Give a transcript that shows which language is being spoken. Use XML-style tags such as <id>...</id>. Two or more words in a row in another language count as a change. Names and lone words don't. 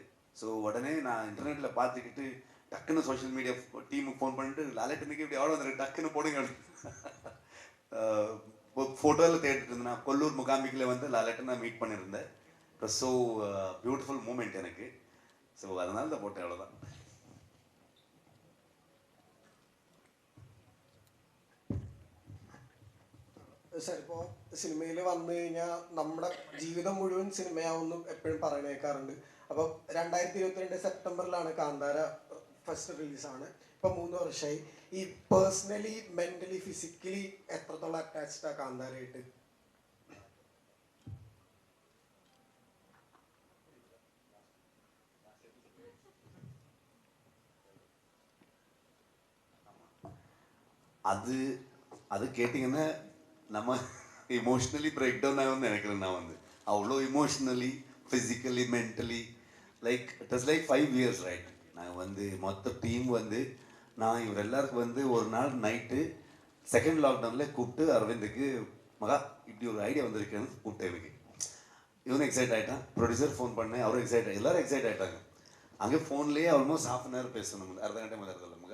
<ta>ஸோ உடனே நான் இன்டர்நெட்டில் பார்த்துக்கிட்டு டக்குன்னு</ta> <en>social media</en> <ta>டீமுக்கு ஃபோன் பண்ணிட்டு லாலேட்டனுக்கு இப்படி எவ்வளோ வந்துருக்கு டக்குன்னு போடுங்க ஃபோட்டோவில் தேடிட்டு இருந்தேன். நான் கொல்லூர் முகாம்பிக்கில் வந்து லாலேட்டை நான் மீட் பண்ணியிருந்தேன்.</ta> <en>so beautiful moment</en> <ta>எனக்கு. ஸோ அதனால தான் போட்டேன், அவ்வளோதான்.</ta> <ml>സാർ ഇപ്പോൾ സിനിമയിൽ വന്നു കഴിഞ്ഞാൽ നമ്മുടെ ജീവിതം മുഴുവൻ സിനിമയാവുമെന്ന് എപ്പോഴും പറയുന്ന കേൾക്കാറുണ്ട്. അപ്പോൾ 2022 സെപ്റ്റംബറിലാണ് കാന്താര ഫസ്റ്റ് റിലീസാണ്. ഇപ്പം 3 വർഷമായി. ഈ</ml> <en>personally mentally physically</en> <ml>എത്രത്തോളം അറ്റാച്ച്ഡാണ് കാന്താരയായിട്ട്?</ml> <ta>அது அது கேட்டிங்கன்னா நம்ம இமோஷ்னலி</ta> <en>break down</en> <ta>ஆகும்னு நினைக்கிறேன். நான் வந்து அவ்வளோ</ta> <en>emotionally physically mentally like it is like 5 years right.</en> <ta>நாங்கள் வந்து மொத்த டீம் வந்து நான் இவர் எல்லாருக்கும் வந்து ஒரு நாள் நைட்டு செகண்ட் லாக்டவுனில் கூப்பிட்டு அரவிந்துக்கு மகா இப்படி ஒரு ஐடியா வந்திருக்குன்னு கூப்பிட்டேன். எனக்கு இவனும் எக்ஸைட் ஆகிட்டான்.</ta> <en>producer phone</en> <ta>பண்ணேன், அவரும் எக்ஸைட் எல்லோரும் எக்ஸைட் ஆகிட்டாங்க. அங்கே ஃபோன்லேயே</ta> <en>almost ½ hour</en> <ta>பேசணும், அரை கண்டே முதல்ல மகா.</ta>